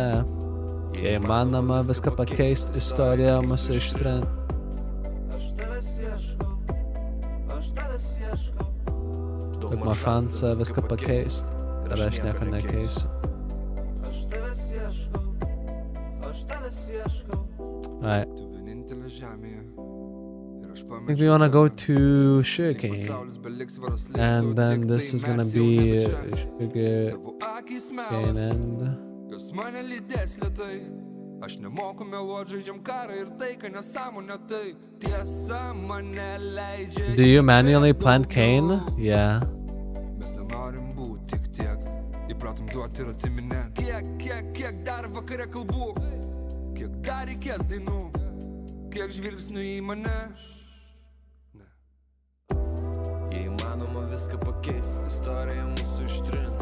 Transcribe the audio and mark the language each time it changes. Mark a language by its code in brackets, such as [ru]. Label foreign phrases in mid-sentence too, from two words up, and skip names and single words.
[lt] Jei manoma viską pakeist, istorija mūsų ištrint. Duok man šansą viską pakeist, ir aš nieko nekeisiu. [en] Alright. I think we wanna go to sugarcane. And then this is gonna be sugarcane and... [lt] Aš nemoku meluot, žaidžiam karą ir taiką nesąmonę tai tiesa mane leidžia. [en] Do you manually plant cane? Yeah. [lt] Mes nenorim būt tik tiek, įpratom duoti ir atiminėt. Kiek dar vakare kalbų, kiek dar reikės dainų, kiek žvilgsnių į mane. Ne. Jei įmanoma viską pakeist, istorija mūsų ištrint.